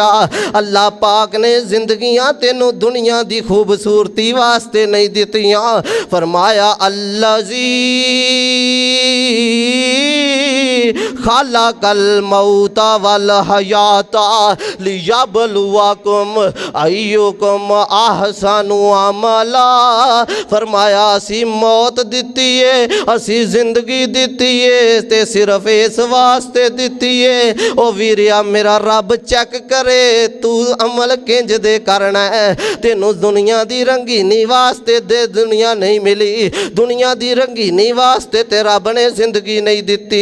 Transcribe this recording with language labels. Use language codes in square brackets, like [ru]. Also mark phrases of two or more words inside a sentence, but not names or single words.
[pa] اللہ پاک نے زندگیاں تینوں دنیا دی خوبصورتی واسطے نہیں دتیاں. [ar] फरमाया الذي خلق الموت والحياة ليبلوكم أيكم أحسن عملا. [pa] فرمایا اسی موت دتی ہے، اسی زندگی دتی ہے تے صرف اس واسطے دتی ہے او ویریا میرا رب چیک کرے توں عمل کنج دے کرنا ہے. تینوں دنیا دی رنگینی واسطے دے دنیا نہیں ملی، دنیا دی رنگینی واسطے تے رب نے زندگی نہیں دتی.